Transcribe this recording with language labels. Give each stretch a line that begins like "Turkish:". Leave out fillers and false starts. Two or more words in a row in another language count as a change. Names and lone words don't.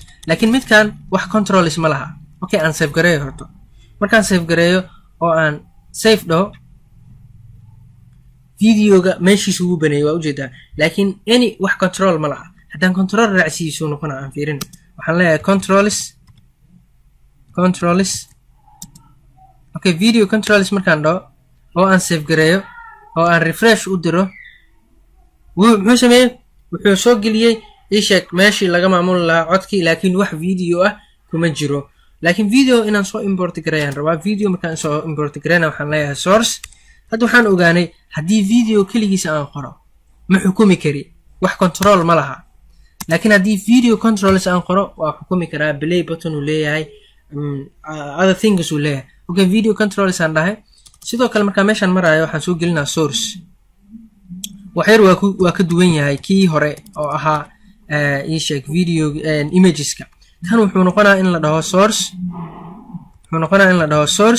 Somali: laakiin midkan wax controls ma laha. okay, aan save gareeyo horto. markaan save gareeyo oo aan save dhaho videoga meeshiisa ugu baneeyay waa ujeedaa. laakiin any wax control ma laha. haddaan control raacsiisu noqona aan fiirin waxaan leeyahay controls. okay,
English: video controls
Somali: markaan dhaho oo aan save gareeyo oo aan refresh u diro muxuu sameeyey wuxuu soo geliyey ii sheeg meeshii laga maamuli lahaa codkii laakiin wax video ah kuma jiro. laakiin video inaan soo import gareeyaan rabaa. Video markaan soo import gareeyna waxaan leeyahay source. hadda waxaan ogaanay haddii video keligiisa aan qoro ma xukumi kari, wax control ma laha. laakiin haddii
English: video controls
Somali: aan qoro waa xukumi karaa.
English: play button
Somali: uu leeyahay,
English: other things
Somali: uu leeyahay. okay,
English: video controls
Somali: aan dhahay. sidoo kale markaan meeshaan maraayo waxaan soo gelinaa source. waxyar waa ka duwan yahay kii hore oo ahaa ii sheeg
English: video imageska.
Somali: kan wuxuu noqonaa in la dhaho source.